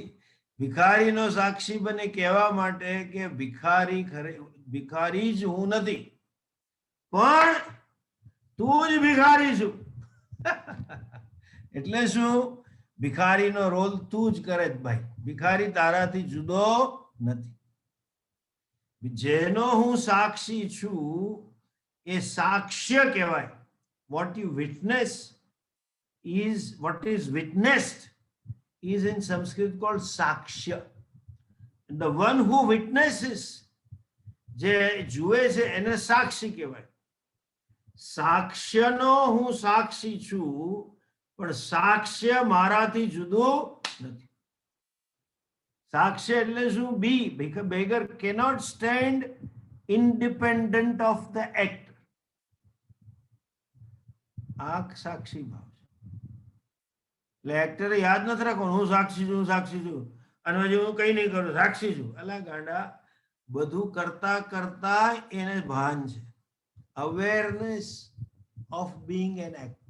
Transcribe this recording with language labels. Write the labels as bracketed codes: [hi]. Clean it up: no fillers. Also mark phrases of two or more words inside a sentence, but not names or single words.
[gu] ભિખારીનો સાક્ષી બને કહેવા માટે કે ભિખારી જ હું નથી, પણ તું જ ભિખારી છું. એટલે શું? ભિખારીનો રોલ તું જ કરે જ ભાઈ. ભિખારી તારાથી જુદો નથી. જેનો હું સાક્ષી છું એ સાક્ષ્ય કહેવાય. [en] what is witnessed is in Sanskrit called sakshya. And the one who witnesses, [gu] જે જુએ છે એને સાક્ષી કહેવાય. સાક્ષ્યનો હું સાક્ષી છું, પણ સાક્ષ્ય મારાથી જુદું નથી. સાક્ષ્ય એટલે શું? બી. [en] beggar cannot stand independent of the act. [gu] આ સાક્ષી ભાવ છે. એટલે એક્ટરે યાદ નથી રાખવાનું હું સાક્ષી છું અને હજી હું કઈ નહીં કરું, સાક્ષી છું. અલા ગાંડા, બધું કરતા કરતા એને ભાન છે. [en] awareness of being an actor.